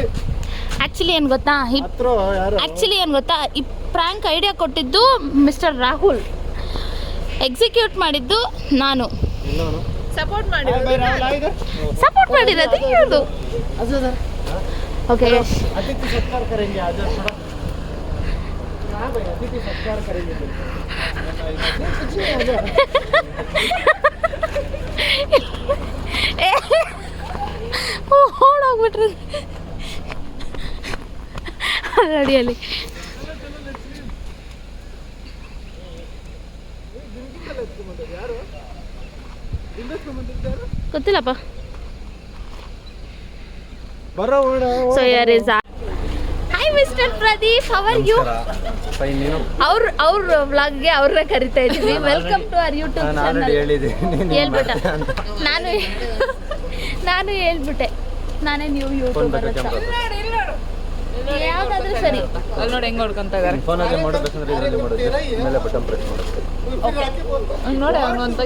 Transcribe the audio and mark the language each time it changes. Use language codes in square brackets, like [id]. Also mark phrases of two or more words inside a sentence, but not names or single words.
[kn] ಆಕ್ಚುಲಿ ಏನ್ ಗೊತ್ತಾ, ಈ ಪ್ರಾಂಕ್ ಐಡಿಯಾ ಕೊಟ್ಟಿದ್ದು ಮಿಸ್ಟರ್ ರಾಹುಲ್, ಎಕ್ಸಿಕ್ಯೂಟ್ ಮಾಡಿದ್ದು ನಾನು. ಸಪೋರ್ಟ್ ಮಾಡಿರೋದು ಇವ್ರದು. ಓಕೆ [hi] अतिथि सत्कार करेंगे आज थोड़ा। हाँ भाई, अतिथि सत्कार करेंगे। [kn] ಓಡೋಗ್ಬಿಟ್ರಿ ರೆಡಿಯಲ್ಲಿ. ಗೊತ್ತಿಲ್ಲಪ್ಪ. [en] So here is hi Mr. Pradeep, how are you? [kn] ಅವ್ರ ವ್ಲಾಗ್ಗೆ ಅವ್ರನ್ನ ಕರಿತಾ ಇದ್ದೀವಿ. [en] Welcome to our YouTube channel. [kn] ಹೇಳ್ಬಿಟ್ಟ ನಾನು ಹೇಳ್ಬಿಟ್ಟೆ, ನಾನೇ ನೀವು ಯೂಟ್ಯೂಬರ್ ಅಂತ. ಯಾವ್ದಾದ್ರೂ ಸರಿ. ಅಲ್ಲಿ ನೋಡಿ ಹೆಂಗ್ ಹೊಡ್ಕೊಂತ ಇದಾರೆ. ನೋಡಿ ಅವನೊಂದಾಗಿ